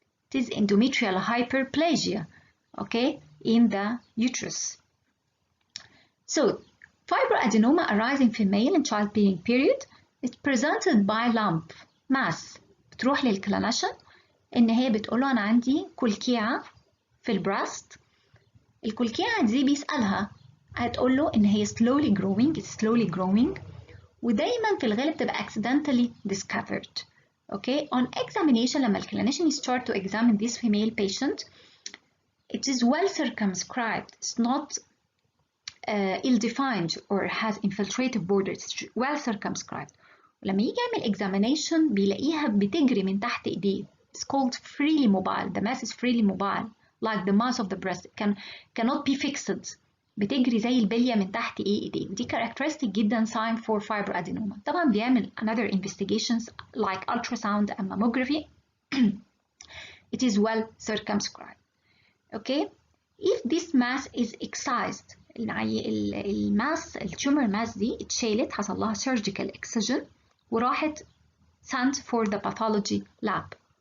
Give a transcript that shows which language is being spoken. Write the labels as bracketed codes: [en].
[en] It is endometrial hyperplasia, okay, in the uterus. So fibroadenoma arising in female in childbearing period is presented by lump mass [ar] بتروح للكلينيشن ان هي بتقول له انا عندي كلكيعه في البراست. الكلكيعه دي بيسالها هتقول له ان هي [en] slowly growing [ar] ودايما في الغالب تبقى [en] accidentally discovered. Okay, on examination [ar] لما الكلينيشن [en] start to examine this female patient, it is well circumscribed. It's not ill-defined or has infiltrative borders. It's well circumscribed. [ar] ولما يجي يعمل examination بيلاقيها بتجري من تحت ايديه. [en] It's called freely mobile. The mass is freely mobile, like the mass of the breast. Cannot be fixed. [ar] بتجري زي البلية من تحت ايديه. ودي [en] characteristic جدا sign for fibroadenoma. [ar] طبعا بيعمل [en] another investigations like ultrasound and mammography. It is well circumscribed. Okay. if this mass is excised، [ar] يعني الماس التيومر ماس دي اتشالت، حصل لها [en] surgical excision [ar] وراحت [en] sent for the pathology lab.